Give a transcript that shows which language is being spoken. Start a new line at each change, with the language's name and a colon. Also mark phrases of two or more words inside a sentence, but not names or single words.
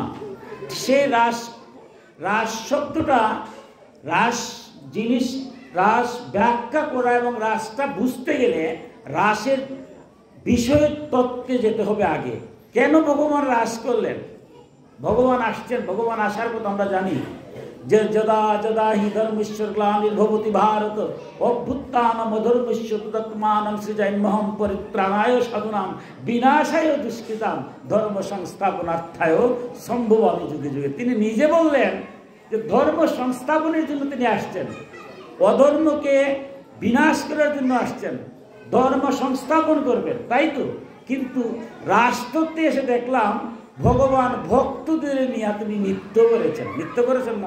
Bangla: সেই রাস শব্দটা, রাস জিনিস, রাস ব্যাখ্যা করা এবং রাসটা বুঝতে গেলে রাসের বিষয় তত্ত্বে যেতে হবে আগে। কেন ভগবান রাস করলেন? ভগবান আসছেন, ভগবান আসার কথা আমরা জানি যে
Sanskrit: যদা যদা হি ধর্মেশ্বর গ্লানির্ভবতি ভারত অভ্যুত্থানম অধর্মস্য তদাত্মানং সৃজন্মহং পরিত্রাণায় সাধুনাং বিনাশায় দুষ্কৃতাং ধর্ম সংস্থাপনার্থায় সম্ভবামি যুগে যুগে।
Bangla: তিনি নিজে বললেন যে ধর্ম সংস্থাপনের জন্য তিনি আসছেন, অধর্মকে বিনাশ করার জন্য আসছেন, ধর্ম সংস্থাপন করবেন, তাই তো। কিন্তু রাষ্ট্রতে এসে দেখলাম ভগবান ভক্তদের নিয়ে তিনি নৃত্য করেছেন না?